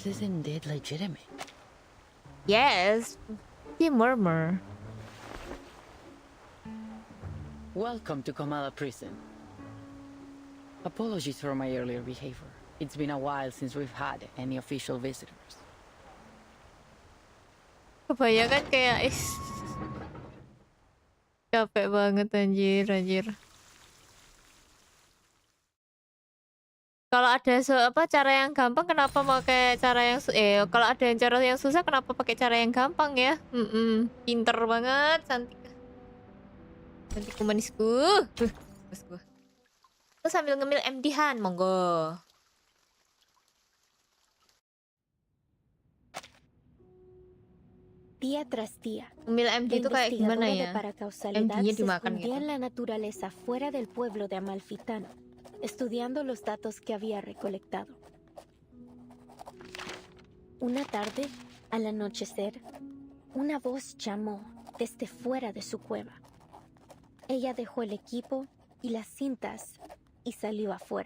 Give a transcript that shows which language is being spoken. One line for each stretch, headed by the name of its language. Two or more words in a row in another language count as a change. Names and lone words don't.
English: This is indeed legitimate. Yes, he murmured. Welcome to Kamala Prison. Apologies for my earlier behavior. It's been a while since we've had any official visitors.
Indonesian: Kebanyakan kayak capek banget anjir. Kalau ada cara yang gampang, kenapa pakai cara yang kalau ada yang cara yang susah, kenapa pakai cara yang gampang ya? Pinter banget, cantikku manisku. Terus gua. Terus sambil ngemil MD Han, monggo.
Spanish: Día tras día,
Indonesian: Ngemil MD itu kayak gimana ya? MD-nya dimakan gitu.
Spanish: En la naturaleza fuera del pueblo de Amalfitano, estudiando los datos que había recolectado. Una tarde, al anochecer, una voz llamó desde fuera de su cueva. Ella dejó el equipo y las cintas y salió afuera.